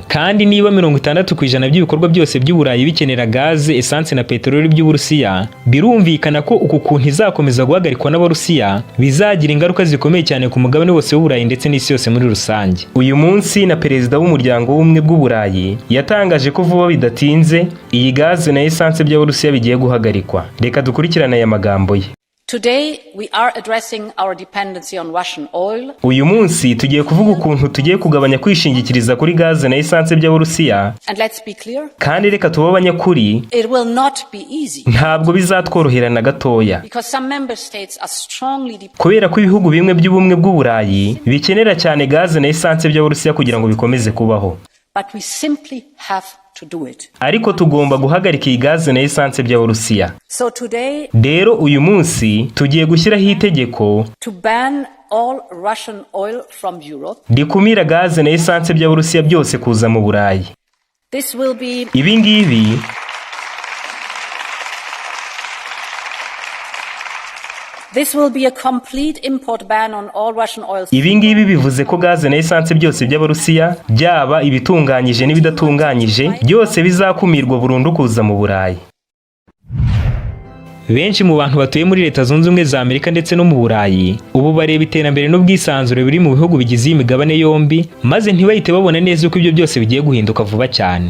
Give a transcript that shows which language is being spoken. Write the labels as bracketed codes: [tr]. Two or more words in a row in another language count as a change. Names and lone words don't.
[rw] Kandi niba 60% by'ibikorwa byose by'Uburayi bikenera gaze, esansi na peteroli by'Uburusiya, birumvikana ko uku kuntu izakomeza guhagarikwa n'Abarusiya bizagira ingaruka zikomeye cyane ku mugabane wose w'Uburayi ndetse n'isi yose muri rusange. Uyu munsi na perezida w'umuryango w'ubumwe bw'Uburayi yatangaje ko vuba bidatinze iyi gaze na esansi by'Abarusiya bigiye guhagarikwa. Reka dukurikirane aya magambo ye. [en] Today we are addressing our dependency on Russian oil. [rw] Uyu munsi tugiye kuvuga ukuntu tugiye kugabanya kwishingikiriza kuri gaze na esansi by'Abarusiya. [en] And let's be clear. [rw] Kandi reka tuba abanyakuri. [en] It will not be easy. [rw] Ntabwo bizatworohera na gatoya. [en] Because some member states are strongly [rw] kubera ko ibihugu bimwe by'ubumwe bw'Uburayi bikenera cyane gaze na esansi by'Abarusiya kugira ngo bikomeze kubaho. [en] But we simply have to do it. [rw] Ariko tugomba guhagarika iyi gaze na esansi by'Abarusiya. [en] So today, [rw] rero uyu munsi tugiye gushyiraho itegeko [en] to ban all Russian oil from Europe. [rw] rikumira gaze na esansi by'Abarusiya byose kuza mu Burayi. [en] This will be [rw] Ibi ngibi [en] This will be a complete import ban on all Russian oil. [rw] Ibi ngibi bivuze ko gaze na esansi byose by'Abarusiya, byaba ibitunganyije n'ibidatunganyije, byose bizakumirwa burundu kuza mu Burayi. Benshi mu bantu batuye muri Leta Zunze Ubumwe za Amerika ndetse no mu Burayi ubu bareba iterambere n'ubwisanzure biri mu bihugu bigize imigabane yombi, maze ntibahite babona neza uko ibyo byose bigiye guhinduka vuba cyane.